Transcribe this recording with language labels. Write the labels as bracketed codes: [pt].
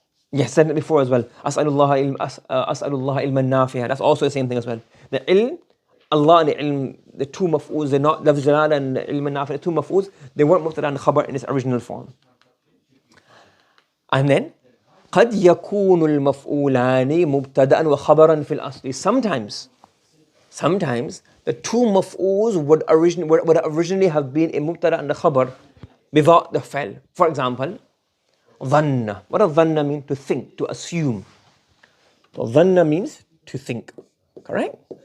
[en] Yes, said it before as well. As'alullah ilman nafi'a. That's also the same thing as well. The ilm, Allah and the ilm, the two maf'ools, they're not, lafz jalala and ilman nafi'a, the two maf'ools, they weren't mubtada and khabar in its original form. And then, [ar] قد يكون المفعولان مبتدأ وخبرا في الأصل. [en] Sometimes the two maf'ools would originally have been a mubtada and a khabar without the fa'l. For example, dhanna. What does dhanna mean? To think, to assume. So dhanna means to think. Correct?